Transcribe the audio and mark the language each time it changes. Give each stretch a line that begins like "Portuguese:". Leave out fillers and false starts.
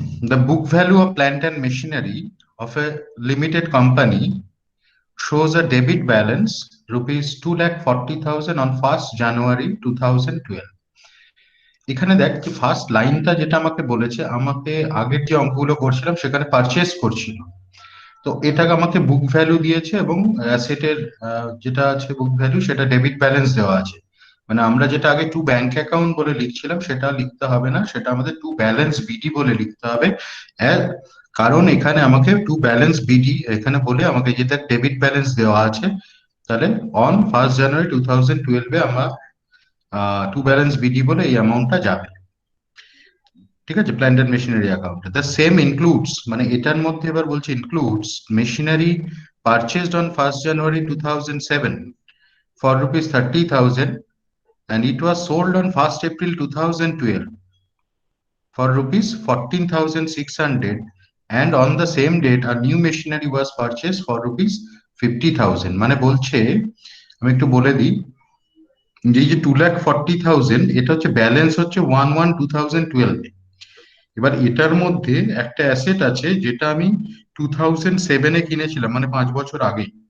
English: The book value of plant and machinery of a limited company shows a debit balance rupees 2,40,000 on 1st January 2012.
Bangla: এখানে দেখ যে first লাইনটা যেটা আমাকে বলেছে, আমাকে আগের যে অঙ্কগুলো করছিলাম সেখানে পারচেস করছিল, তো এটাকে আমাকে বুক ভ্যালু দিয়েছে এবং অ্যাসেটের যেটা আছে বুক ভ্যালু সেটা ডেবিট ব্যালেন্স দেওয়া আছে। মানে আমরা যেটা আগে টু ব্যাংক অ্যাকাউন্ট বলে লিখছিলাম সেটা লিখতে হবে না, সেটা আমাদের টু ব্যালেন্স বিডি বলে লিখতে হবে। কারণ এখানে আমাকে টু ব্যালেন্স বিডি এখানে বলে আমাকে যেটা ডেবিট ব্যালেন্স দেওয়া আছে, তাহলে অন 1st January 2012 আমার টু ব্যালেন্স বিডি বলে এই অ্যামাউন্টটা যাবে। ঠিক আছে,
English: plant and machinery account the same includes,
Bangla: মানে এটার মধ্যে এবার বলছে
English: Includes machinery purchased on 1st January 2007 for rupees 30,000 and it was sold on 1st April 2012 for rupees 14,600, and on the same date a new machinery was purchased for rupees 50,000।
Bangla: মানে বলছে, আমি একটু বলে দিই যে এই যে 2,40,000 এটা হচ্ছে ব্যালেন্স হচ্ছে 1/1/2012। এবার এটার মধ্যে একটা অ্যাসেট আছে যেটা আমি 2007-এ কিনেছিলাম, মানে 5 বছর আগে।